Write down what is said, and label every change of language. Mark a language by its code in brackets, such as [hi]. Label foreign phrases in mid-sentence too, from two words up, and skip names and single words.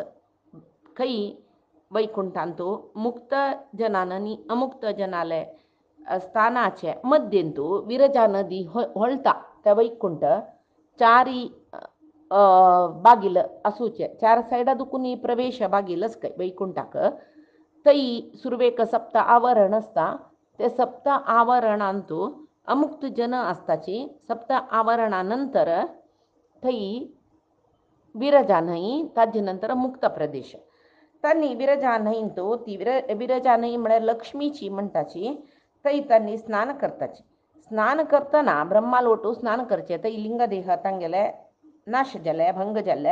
[kok] खंय वैकुंठांत मुक्त जनान आनी अमुक्त जनाले स्थानाचे मध्येंत विरजा नदी व्हळटा. त्या वैकुंठ चारी बागील आसूचे चार सायडा दुखून प्रवेश बागील आसता वैकुंठाक. थंय सुरवेक सप्त आवरण आसता. ते सप्त आवरणांत अमुक्त जन आसताची. सप्त आवरणा नंतर थंय विरजा न्हंय ताजे नंतर मुक्त प्रदेश. तांणी विरजा न्हंयंत ती विरजा न्हंय म्हळ्यार लक्ष्मीची म्हणटाची. थंय तांणी स्नान करताची. स्नान करतना ब्रह्माल वटू स्नान करचे. थंय लिंगदेह तांगेले नाश जाले भंग जाले.